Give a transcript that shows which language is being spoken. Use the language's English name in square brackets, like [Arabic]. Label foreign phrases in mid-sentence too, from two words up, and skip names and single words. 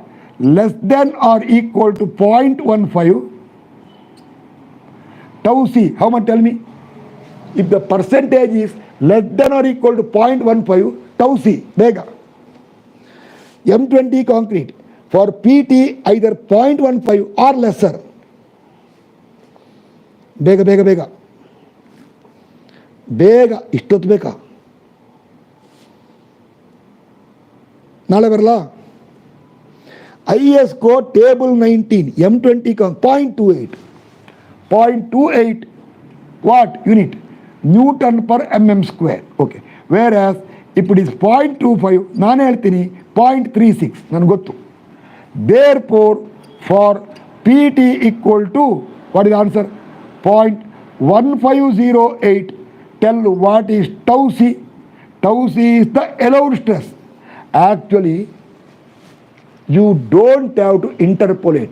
[English] Less than or equal to 0.15, tau C. How much? Tell me. If the percentage is less than or equal to 0.15, tau C. Bega. M20 concrete. For PT, either 0.15 or lesser. [Kannada] Bega, bega, bega. Bega. Istot beka. Nale barla. [English] IS code table 19, M20 0.28. 0.28 what unit? Newton per mm square. Okay. Whereas if it is 0.25, [Kannada] ನಾನು ಹೇಳ್ತೀನಿ 0.36 ನನಗೆ ಗೊತ್ತು. [English] Therefore, for PT equal to, what is the answer? 0.1508. Tell what is tau C. Tau C is the allowed stress. Actually, you don't have to interpolate.